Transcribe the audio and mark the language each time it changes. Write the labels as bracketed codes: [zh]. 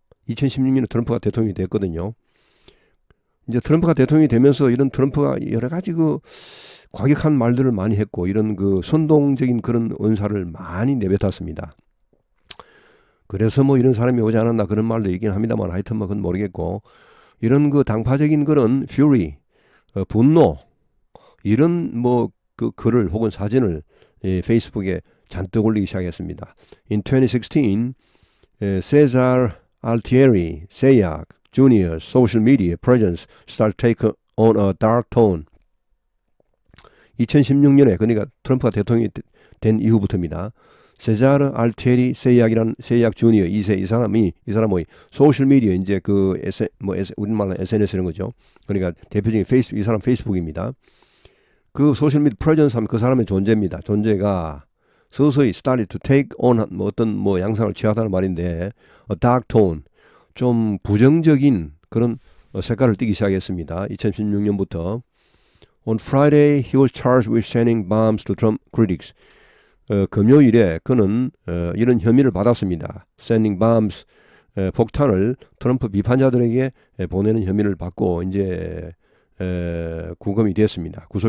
[ko] 2016년에 트럼프가 대통령이 됐거든요. 이제 트럼프가 대통령이 되면서 이런 트럼프가 여러 가지 그 과격한 말들을 많이 했고 이런 그 선동적인 그런 언사를 많이 내뱉었습니다. 그래서 뭐 이런 사람이 오지 않았나 그런 말도 있긴 합니다만 하여튼 뭐 그건 모르겠고 이런 그 당파적인 그런 fury, 분노 이런 뭐 그 글을 혹은 사진을 페이스북에 잔뜩 올리기 시작했습니다. [en] In 2016, Cesar Altieri, Sayyak Jr.'s social media presence started to take on a dark tone. [ko] 2016년에 그러니까 트럼프가 대통령이 된 이후부터입니다. 세자르 알티에리 세약 주니어 이 사람의 소셜 미디어 이제 그 우리말로 SNS 이런 거죠. 그러니까 대표적인 이 사람 페이스북입니다. 그 소셜 미디어 프레젠스 하면 그 사람의 존재입니다. 존재가 서서히 [en] started to take on [ko] 어떤 양상을 취하다는 말인데 [en] a dark tone [ko] 좀 부정적인 그런 색깔을 띠기 시작했습니다. 2016년부터 [en] On Friday, he was charged with sending bombs to Trump critics. [ko] 금요일에 그는 이런 혐의를 받았습니다. [en] Sending bombs, [ko] 폭탄을 트럼프 비판자들에게 보내는 혐의를 받고 이제 구속이 됐습니다.